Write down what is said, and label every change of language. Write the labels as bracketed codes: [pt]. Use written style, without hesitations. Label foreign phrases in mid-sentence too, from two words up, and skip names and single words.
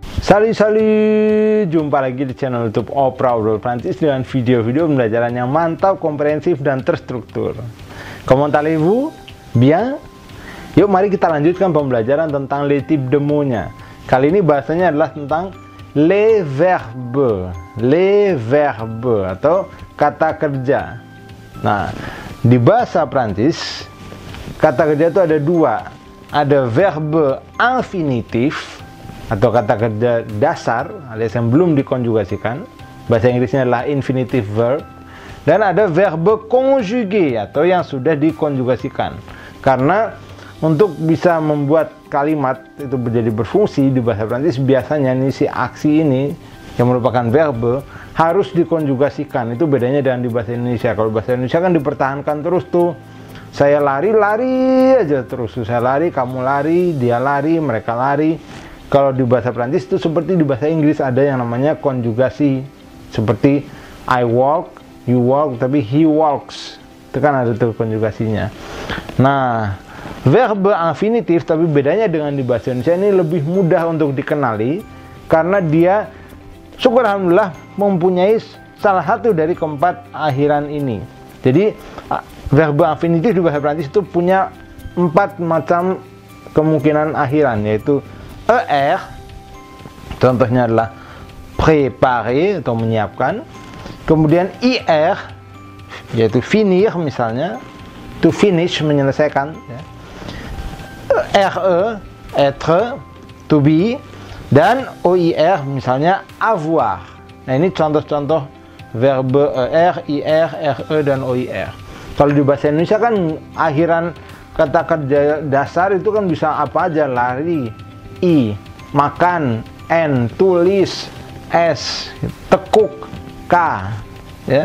[id] Salut, jumpa lagi di channel YouTube Opera Obrol Prancis dengan video-video pembelajaran yang mantap, komprehensif, dan terstruktur. [fr] Comment allez-vous? Bien? [id] Yuk mari kita lanjutkan pembelajaran tentang [fr] les types de mots- [id] nya. Kali ini bahasanya adalah tentang [fr] les verbes [id] atau kata kerja. Nah, di bahasa Prancis kata kerja itu ada dua. Ada [fr] verbe infinitif [id] atau kata kerja dasar alias yang belum dikonjugasikan, bahasa Inggrisnya adalah [en] infinitive verb, [id] dan ada [fr] verbe conjugué [id] atau yang sudah dikonjugasikan. Karena untuk bisa membuat kalimat itu menjadi berfungsi di bahasa Prancis, biasanya nih si aksi ini yang merupakan verbe harus dikonjugasikan. Itu bedanya dengan di bahasa Indonesia. Kalau bahasa Indonesia kan dipertahankan terus tuh, saya lari aja terus, saya lari, kamu lari, dia lari, mereka lari. Kalau di bahasa Prancis itu seperti di bahasa Inggris ada yang namanya konjugasi, seperti [en] I walk, you walk, [id] tapi [en] he walks. [id] Itu kan ada tuh konjugasinya. Nah, [fr] verbe infinitif [id] tapi bedanya dengan di bahasa Indonesia ini lebih mudah untuk dikenali karena dia, syukur alhamdulillah, mempunyai salah satu dari keempat akhiran ini. Jadi [fr] verbe infinitif [id] di bahasa Prancis itu punya 4 macam kemungkinan akhiran, yaitu ER, contohnya adalah préparer atau menyiapkan. Kemudian IR, yaitu finir misalnya, [en] to finish, [id] menyelesaikan ya. RE, être, [en] to be. [id] Dan OIR misalnya avoir. Nah, ini contoh-contoh verbe ER, IR, RE, dan OIR. Kalau di bahasa Indonesia kan akhiran kata kerja dasar itu kan bisa apa aja, lari, I, makan, N, tulis, S, tekuk, K, ya.